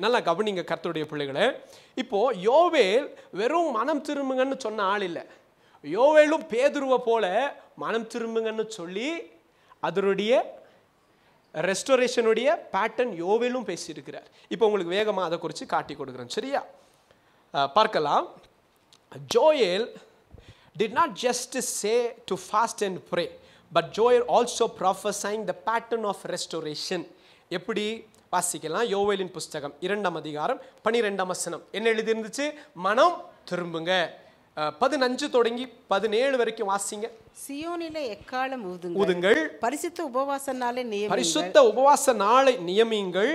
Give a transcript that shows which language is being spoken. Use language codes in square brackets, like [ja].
[ta] நல்லா கவனிங்க கர்த்தருடைய பிள்ளைகளை. இப்போ யோவேல் வெறும் மனம் திரும்புங்கன்னு சொன்ன ஆள் இல்லை. யோவேலும் பேதுருவை போல மனம் திரும்புங்கன்னு சொல்லி அதனுடைய ரெஸ்டோரேஷனுடைய பேட்டர்ன் யோவேலும் பேசியிருக்கிறார். இப்போ உங்களுக்கு வேகமாக அதை குறித்து காட்டி கொடுக்குறேன். சரியா? பார்க்கலாம். [en] Joel did not just say to fast and pray, but Joel also prophesying the pattern of restoration. [ta] எப்படி வாசிக்கலாம்? யோவேலின் புஸ்தகம் 2ஆம் அதிகாரம் 12ஆம் வசனம் என்ன எழுதியிருந்துச்சு? மனம் திரும்புங்க. 15 தொடங்கி 17 வரைக்கும் வாசிங்க. சியோனிலே எக்காலம் ஊதுங்கள், பரிசுத்த உபவாச நாளை நியமியுங்கள், பரிசுத்த உபவாச நாளை நியமியுங்கள்,